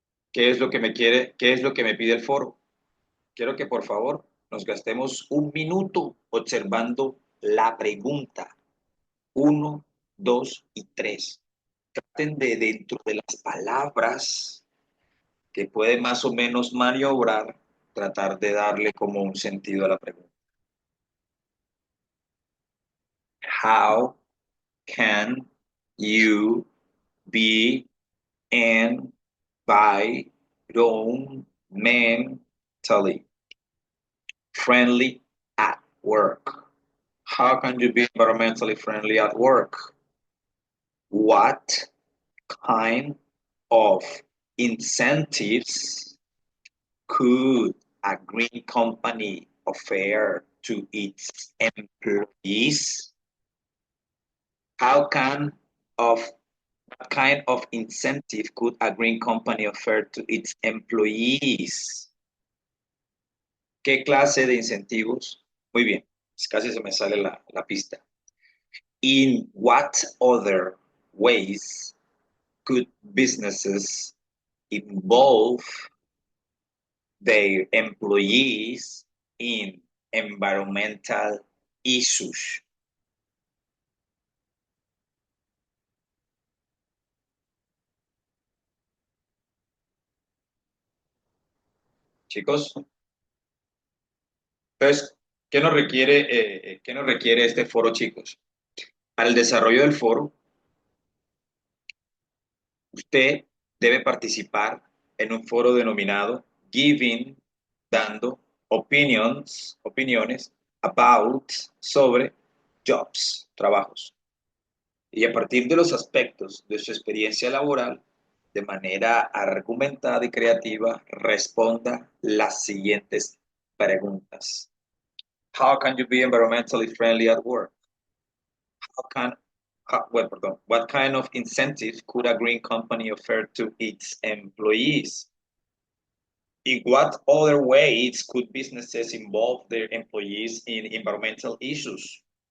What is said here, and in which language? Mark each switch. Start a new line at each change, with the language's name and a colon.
Spanish: ¿Qué es lo que qué es lo que me pide el foro? Quiero que por favor nos gastemos un minuto observando la pregunta uno, 2 y 3. Traten de dentro de las palabras que puede más o menos maniobrar, tratar de darle como un sentido a la pregunta.
English: How can you be environmentally friendly at work? How can you be environmentally friendly at work? What kind of incentives could a green company offer to its employees? How can of What kind of incentive could a green company offer to its employees?
Spanish: ¿Qué clase de incentivos? Muy bien, casi se me sale la pista.
English: In what other ways could businesses involve their employees in environmental issues?
Spanish: Chicos, entonces, qué nos requiere este foro, chicos? Para el desarrollo del foro, usted debe participar en un foro denominado Giving, dando opiniones about, sobre jobs, trabajos. Y a partir de los aspectos de su experiencia laboral, de manera argumentada y creativa, responda las siguientes preguntas.
English: How can you be environmentally friendly at work? How can, what kind of incentives could a green company offer to its employees? In what other ways could businesses involve their employees in environmental issues?